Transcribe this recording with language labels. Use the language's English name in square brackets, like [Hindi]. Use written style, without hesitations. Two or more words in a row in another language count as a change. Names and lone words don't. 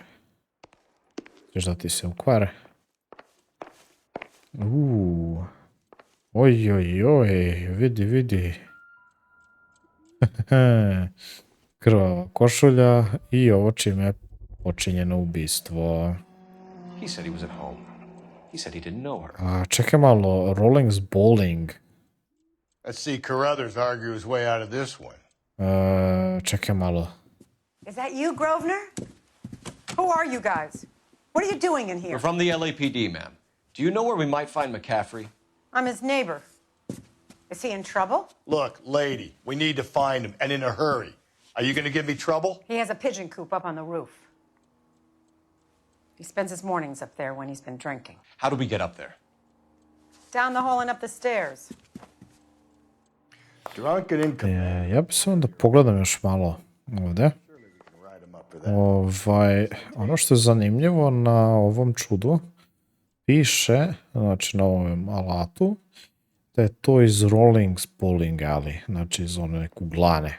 [Bosnian] Ćeš da ti se ukvare? Oj, vidi. Krvava košulja i ovo čime je počinjeno ubistvo. [English] He said he was at home. He said he didn't know her. [Bosnian] A čekaj malo, Rolling's Bowling. [English] Let's see Carruthers argue his way out of this one. [Bosnian] Čekaj malo. [English] Is that you, Grosvenor? Who are you guys? What are you doing in here? We're from the LAPD, ma'am. Do you know where we might find McCaffrey? I'm his neighbor. Is he in trouble? Look, lady, we need to find him, and in a hurry. Are you going to give me trouble? He has a pigeon coop up on the roof. He spends his mornings up there when he's been drinking. How do we get up there? Down the hall and up the stairs. [Bosnian] Ja bi se onda pogledam još malo ovdje. Ono što je zanimljivo na ovom čudu, piše, znači na ovom alatu, da je to iz Rolling's Bowling Alley, znači iz one kuglane.